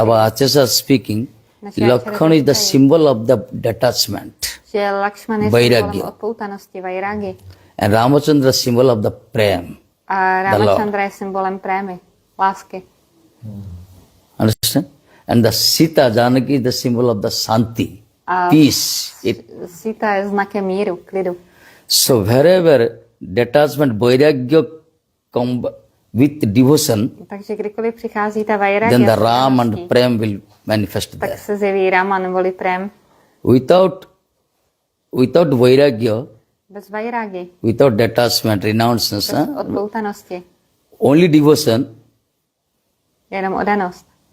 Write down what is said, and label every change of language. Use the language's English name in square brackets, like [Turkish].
[English] Acharyas speaking, Lakshman is the symbol of the detachment. [Czech] Že Lakšman je symbolem odpoutanosti, vajrági. [English] And Ramachandra is symbol of the prem. [Czech] A Ramachandra je symbolem prémy, lásky. [English] Understand? And the Sita, Janaki is the symbol of the Santi, peace. [Czech] Sita je znakem míru, klidu. [English] So wherever detachment, vairagya come with devotion, [Czech] takže kdykoliv přichází ta vajrági, [English] then the Ram and Prem will manifest there. [Czech] Tak se zjeví Rama neboli Prem. [English] Without without vairagya, [Czech] bez vajrágy, [English] without detachment, renouncement, [Czech] bez odpoutanosti, [English] only devotion, [Czech] jenom odanost.